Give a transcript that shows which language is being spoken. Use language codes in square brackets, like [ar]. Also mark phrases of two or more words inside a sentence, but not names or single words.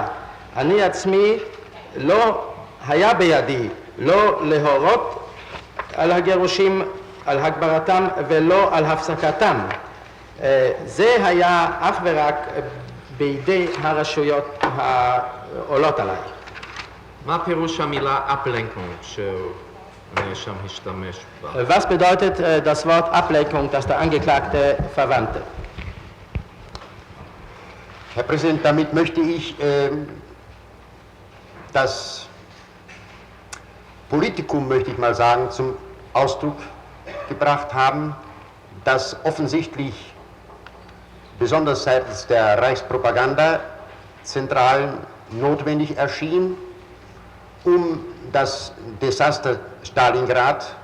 [he] אני עצמי לא היה בידי לא להורות על הגירושים, על הגברתם ולא על הפסקתם. זה היה אך ורק בידי הרשויות העולות עליי. מה פירוש המילה Ablenkung שהנאשם השתמש בה? [de] Was bedeutet das Wort Ablenkung, das der Angeklagte verwandte? Herr Präsident, damit möchte ich das Politikum, möchte ich mal sagen, zum Ausdruck gebracht haben, das offensichtlich besonders seitens der Reichspropaganda-Zentralen notwendig erschien, um das Desaster Stalingrad,